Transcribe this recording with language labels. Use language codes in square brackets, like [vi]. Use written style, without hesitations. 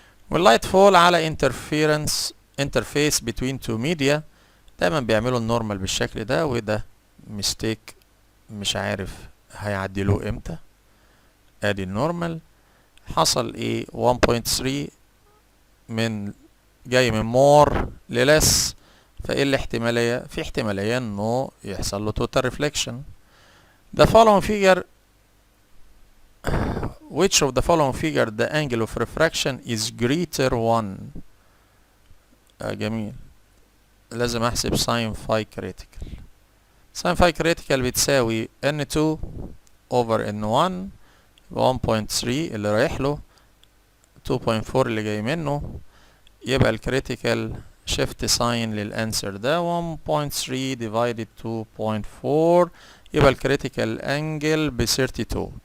[ar] واللايت فول على [en] interface between two media [ar] دايما بيعملوا النورمال بالشكل ده، وده ميستيك مش عارف هيعدلوه امتى. ادي النورمال. حصل ايه؟ 1.3 من جاي من مور للس، فايه الاحتمالية؟ في احتمالية انه يحصل له توتال ريفليكشن. [en] The following figure which of the following figure the angle of refraction is greater 1. [ar] جميل. لازم احسب sin phi critical. sin phi critical بتساوي [en] n2 over n1 [ar] 1.3 اللي رايح له 2.4 اللي جاي منه، يبقى الكريتيكال شيفت ساين للانسر ده 1.3 divided 2.4 يبقى الكريتيكال انجل ب 32.